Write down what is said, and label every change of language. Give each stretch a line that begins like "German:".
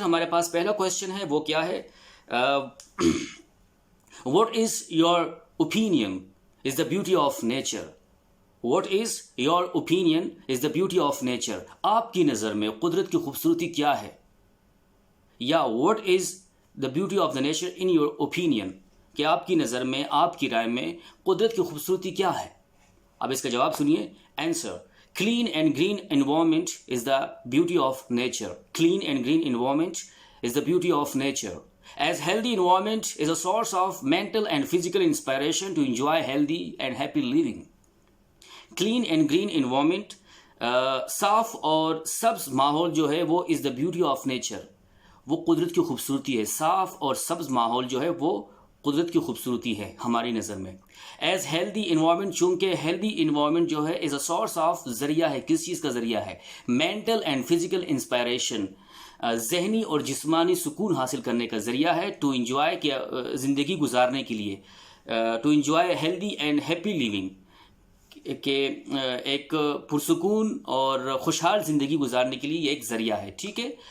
Hindi: हमारे पास पहला क्वेश्चन है, वो क्या है?
English: What is your opinion is the beauty of nature? What is your opinion is the beauty of nature?
Hindi: आपकी नज़र में कुदरत की खूबसूरती क्या है? या
English: what is the beauty of the nature in your opinion?
Hindi: कि आपकी नज़र में, आपकी राय में कुदरत की खूबसूरती क्या है? अब इसका जवाब सुनिए.
English: Answer: clean and green environment is the beauty of nature. Clean and green environment is the beauty of nature. As healthy environment is a source of mental and physical inspiration to enjoy healthy and happy living. Clean and green environment,
Hindi: साफ और सब्ज माहौल जो है वो
English: is the beauty of nature.
Hindi: वो कुदरत की खूबसूरती है. साफ और सब्ज माहौल जो है वो कुदरत की खूबसूरती है हमारी नज़र में.
English: As healthy environment,
Hindi: चूँकि
English: healthy environment
Hindi: जो है
English: is a source of
Hindi: ज़रिया है. किस चीज़ का ज़रिया है?
English: Mental and physical inspiration,
Hindi: ज़हनी और जिस्मानी सुकून हासिल करने का ज़रिया है.
English: to enjoy
Hindi: के ज़िंदगी गुजारने के लिए,
English: to enjoy healthy and happy living
Hindi: के एक पुरसुकून और खुशहाल ज़िंदगी गुजारने के लिए ये एक ज़रिया है, ठीक है.